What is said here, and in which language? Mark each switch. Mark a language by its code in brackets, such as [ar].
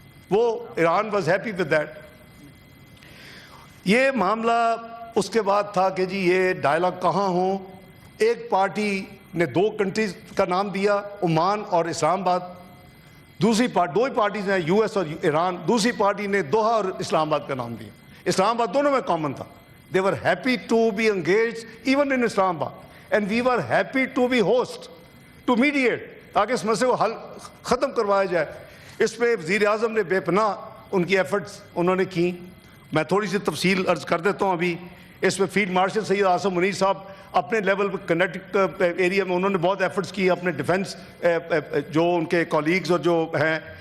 [ur] وہ [en] Iran was happy with that. [ur] یہ معاملہ اس کے بعد تھا کہ جی یہ ڈائلاگ کہاں ہوں. ایک پارٹی نے 2 کنٹریز کا نام دیا, عمان اور اسلام آباد. دوسری دو ہی پارٹیز ہیں, یو ایس اور ایران. دوسری پارٹی نے دوحہ اور اسلام آباد کا نام دیا. اسلام آباد دونوں میں کامن تھا. [en] They were happy to be engaged even in Islamabad, and we were happy to be host, to mediate, [ur] تاکہ اس مسئلے کو حل ختم کروایا جائے. اس پہ وزیر اعظم نے بے پناہ ان کی ایفرٹس انہوں نے کی. میں تھوڑی سی تفصیل عرض کر دیتا ہوں. ابھی اس میں فیلڈ مارشل سید آصم منیر صاحب اپنے لیول پہ کنیکٹک ایریا میں انہوں نے بہت ایفرٹس کی, اپنے ڈیفنس جو ان کے کولیگز اور جو ہیں.